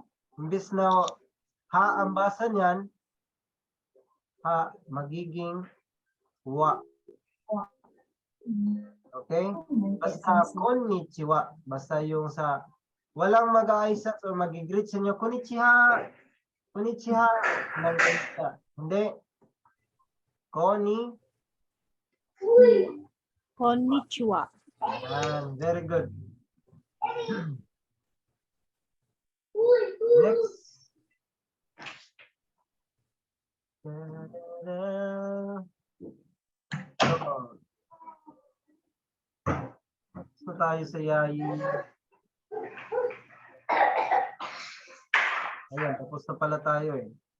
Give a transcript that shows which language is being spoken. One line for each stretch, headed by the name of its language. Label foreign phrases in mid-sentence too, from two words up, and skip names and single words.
Filipino: Imbis na ha ang basa niyan, ha magiging wa. Okay? Basta konnichiwa. Basta yung sa walang mag-aayos o mag-greet sa inyo,
Japanese: konnichiwa. Konnichiwa.
Filipino: Hindi.
Japanese: Konnichiwa.
English: Very good. Next.
Filipino: Gusto tayo sa yayi. Ayan, tapos na pala tayo eh.